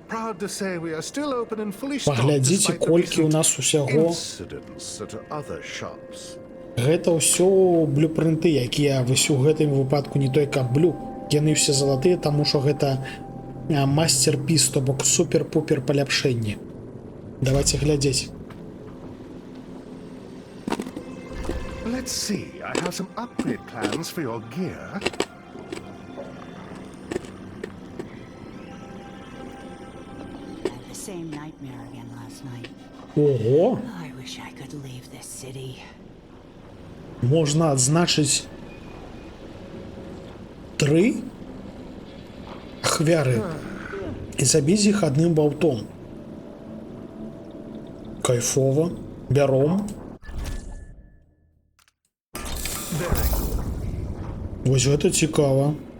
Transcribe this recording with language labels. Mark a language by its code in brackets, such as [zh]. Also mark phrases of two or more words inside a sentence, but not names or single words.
[be] Паглядзіце, колькі ў нас усяго. Гэта ўсё блюпрынты, якія вось у гэтым выпадку не той, каб блю. Яны ўсе залатыя, таму што гэта мастерпіс, то бок супер-пупер паляпшэнні. Давайте глядзець. [en] Let's see. I have some upgrade plans for your gear. The same nightmare again last night. Ого! I wish I could leave this city. [be] Можна адзначыць 3 ахвяры і забіць іх адным баўтом. Кайфова. Бяром. Вось гэта цікава.